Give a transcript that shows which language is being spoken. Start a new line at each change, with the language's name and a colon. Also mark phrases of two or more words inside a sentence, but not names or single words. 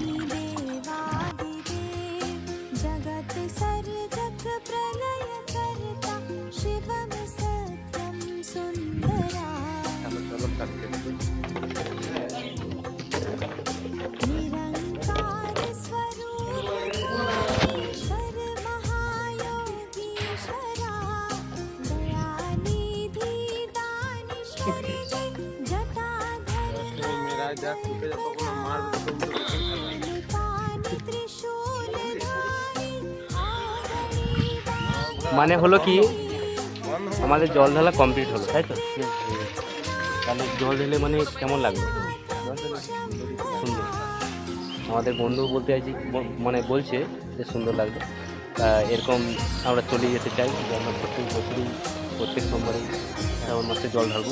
Hindi: जगत सर्जक प्रलय कर्ता शिवम सत्यम सुंदरा निरंकार स्वरूप ईश्वर महायोगीश्वरा दयानिधि दानेश्वर जटाधर पानी त्रिशूलधारी
Bangla: মানে হলো কি, আমাদের জল ঢালা কমপ্লিট হলো, তাই তো? তাহলে জল ঢেলে মানে কেমন লাগবে? সুন্দর। আমাদের বন্ধু বলতে চাইছি, মানে বলছে যে সুন্দর লাগবে। এরকম আমরা চলে যেতে চাই যে আমরা প্রত্যেক বছরই প্রত্যেক সোমবারেই শ্রাবণ মাসে জল ঢালবো।